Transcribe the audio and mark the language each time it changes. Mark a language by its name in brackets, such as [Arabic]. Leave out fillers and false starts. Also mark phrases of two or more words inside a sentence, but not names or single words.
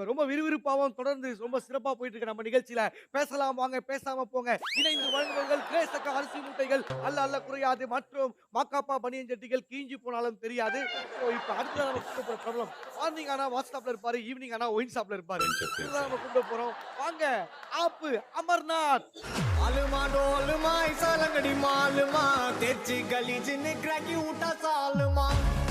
[Tamil] ரொம்ப விறுவிறுப்பாவும் தொடர்ந்து ரொம்ப சிறப்பா போயிட்டு இருக்கு நம்ம நிகழ்ச்சியில. பேசலாம் வாங்க, பேசாம போங்க. இணைந்து வழங்குபவர்கள் கிரேசக்கா அரிசி மூட்டைகள், அல்ல அல்ல குறையாது மற்றும் மாக்காப்பா பனியன் ஜட்டிகள் கிழிஞ்சு போனாலும் தெரியாது. ஸோ இப்ப அடுத்ததா நம்ம கூப்பிட போற பிரபலம். மார்னிங் ஆனா வாட்ஸ்அப்ல இருப்பாரு, ஈவினிங் ஆனா ஒயின் ஷாப்ல இருப்பாரு. [English] Friends of [Tamil] இதுதான் நம்ம கூப்பிட போறோம். வாங்க ஆப்பு அமர்நாத். आलमा डोलमा ऐसा लंगड़ी मालमा तेची गली जिन क्रैकी उठा सालमा